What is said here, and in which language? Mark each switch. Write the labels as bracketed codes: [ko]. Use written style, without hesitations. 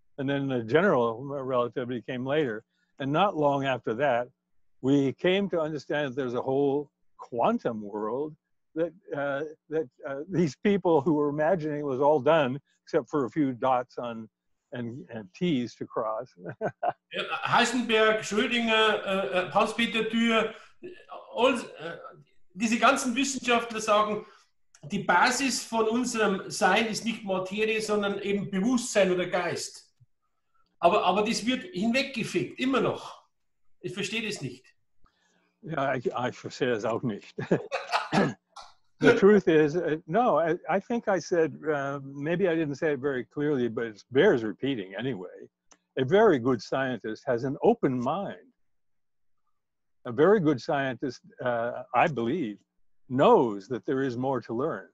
[en] And then the general relativity came later. And not long after that, we came to understand that there's a whole quantum world that these people who were imagining it was all done, except for a few dots on and T's to cross. [de] Heisenberg, Schrödinger, Hans-Peter Dürr, diese ganzen Wissenschaftler sagen, die Basis von unserem Sein ist nicht Materie, sondern eben Bewusstsein oder Geist. Aber das wird hinweggefegt, immer noch. Ich verstehe das nicht. Ja, ich verstehe es auch nicht. [en] The truth is, no, I think I said, maybe I didn't say it very clearly, but it bears repeating anyway. A very good scientist has an open mind. A very good scientist, I believe, knows that there is more to learn.